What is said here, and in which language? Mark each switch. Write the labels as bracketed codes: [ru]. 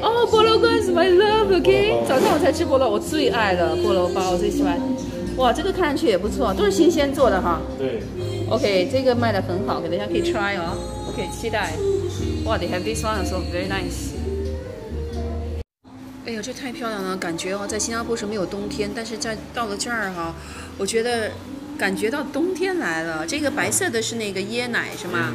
[zh] 菠萝包 [en] is my love。 [zh] OK， 早上我才吃菠萝，我最爱了菠萝包，我最喜欢。哇，这个看上去也不错，都是新鲜做的对。 OK， 这个卖的很好，等一下可以 try OK， 期待。 [en] 哇 ，they have this one also very nice。 [zh] 这太漂亮了，感觉在新加坡是没有冬天，但是到了这儿我觉得感觉到冬天来了。这个白色的是那个椰奶是吗？